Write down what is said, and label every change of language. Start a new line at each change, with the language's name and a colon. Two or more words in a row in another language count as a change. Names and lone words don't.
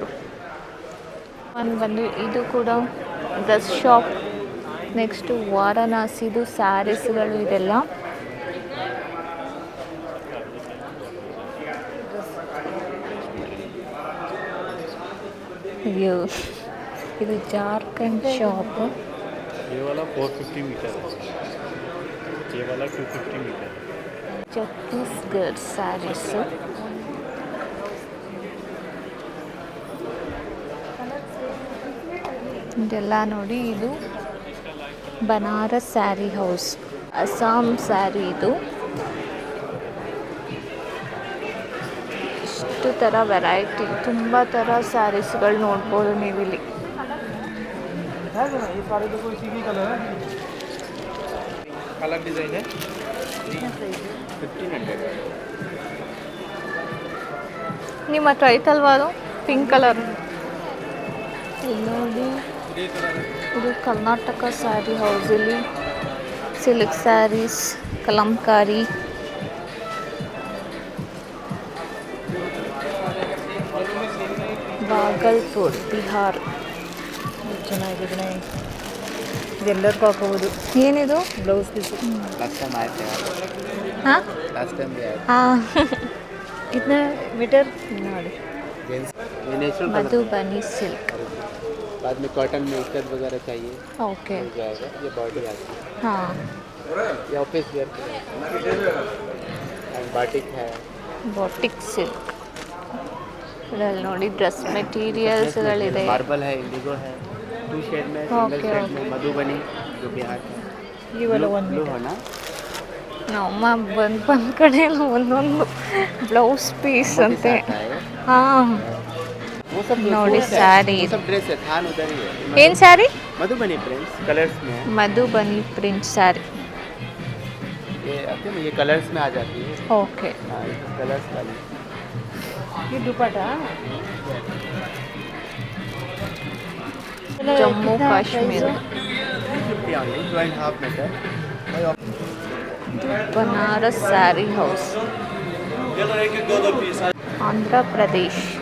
Kannada: ಒಂದು ಬಂದು ಇದು ಕೂಡ
English: dress shop.
Kannada: ನೆಕ್ಸ್ಟು ವಾರಣಾಸಿದು ಸ್ಯಾರೀಸ್ಗಳು ಇದೆಲ್ಲ. ಅಯ್ಯೋ, ಇದು ಜಾರ್ಖಂಡ್ ಶಾಪ್.
Hindi: ये वाला 450 मीटर है, ये वाला 250 मीटर है.
Kannada: ಛತ್ತೀಸ್ಗಢ ಸ್ಯಾರೀಸು. ಇದೆಲ್ಲ ನೋಡಿ, ಇದು ಬನಾರಸ್ ಸ್ಯಾರಿ ಹೌಸ್, ಅಸ್ಸಾಂ ಸ್ಯಾರಿ. ಇದು ಇಷ್ಟು ಥರ ವೆರೈಟಿ, ತುಂಬ ಥರ ಸ್ಯಾರೀಸ್ಗಳು ನೋಡ್ಬೋದು ನೀವಿಲ್ಲಿ.
Hindi: ये सारे देखो इसी की कलर है.
English: colour design
Hindi: है 1500.
Kannada: ನಿಮ್ಮ ಹತ್ರ ಐತಲ್ವಾ ಅದು
English: pink colour?
Kannada: ಇಲ್ಲಿ ನೋಡಿ, ಇದು ಕರ್ನಾಟಕ ಸ್ಯಾರಿ ಹೌಸಲ್ಲಿ
English: silk sarees,
Kannada: ಕಲಂಕಾರಿ, ಬಾಗಲ್ಪುರ್, ಬಿಹಾರ್. ಚೆನ್ನಾಗಿದೆ, ಇದೆಲ್ಲರಿಗೂ ಹಾಕೋಬೋದು. ಏನಿದು?
English: blouse piece. ಹಾಂ ಹಾಂ.
Hindi: कितना मीटर ನೋಡಿ. मधुबनी सिल्क. बाद में कॉटन में इक्कत वगैरह चाहिए ओके, मिल जाएगा. ये बॉडी आती है. हाँ, ये
English: office wear
Hindi: बाटिक है.
English: batik silk.
Kannada: ಇದರಲ್ಲಿ ನೋಡಿ, ಡ್ರೆಸ್ ಮೆಟೀರಿಯಲ್ಸ್ಗಳಿದೆ.
Hindi: मार्बल है, इंडिगो है, 2 शेड में, सिंगल ओके, शेड ओके. में, मधुबनी जो बिहार का. ಈ वाला 1 ब्लू मीटर. है ना.
Kannada: ನಮ್ಮ ಬಂದ್ ಕಡೆ ಎಲ್ಲ ಒಂದೊಂದು
English: blouse piece
Kannada: ಅಂತೆ.
Hindi: आता है. ಹಾಂ, वो सब
Kannada: ನೋಡಿ
Hindi: सूट है,
Kannada: ಸ್ಯಾರಿ.
Hindi: वो सब ड्रेस है. थान उधर ही है.
Kannada: ಏನು ಸ್ಯಾರಿ?
Hindi: मधुबनी प्रिंट्स कलर्स में है.
Kannada: ಮಧುಬನಿ ಪ್ರಿಂಟ್ ಸ್ಯಾರಿ.
Hindi: ये आते हैं ना, ये कलर्स में आ जाती है.
Kannada: ಓಕೆ.
Hindi: हाँ, ये कलर्स वाली. ये दुपट्टा
Kannada: ಜಮ್ಮು ಕಾಶ್ಮೀರ.
English: 350 only, 2.5 meter.
Kannada: ಬನಾರಸ್ ಸ್ಯಾರಿ ಹೌಸ್, ಆಂಧ್ರ ಪ್ರದೇಶ್.